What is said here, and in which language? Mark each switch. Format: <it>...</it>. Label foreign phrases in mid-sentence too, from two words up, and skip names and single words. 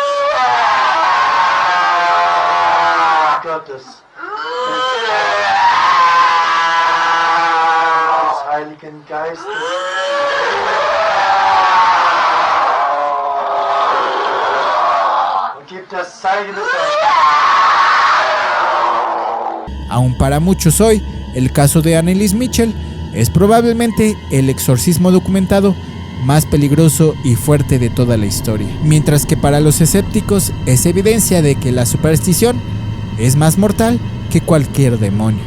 <de>Gottes. Des Heiligen Geistes. Und gib das Zeichen des</de> <es>Aún para muchos hoy, el caso de Anneliese Michel es probablemente el exorcismo documentado más peligroso y fuerte de toda la historia, mientras que para los escépticos es evidencia de que la superstición es más mortal que cualquier demonio.</es>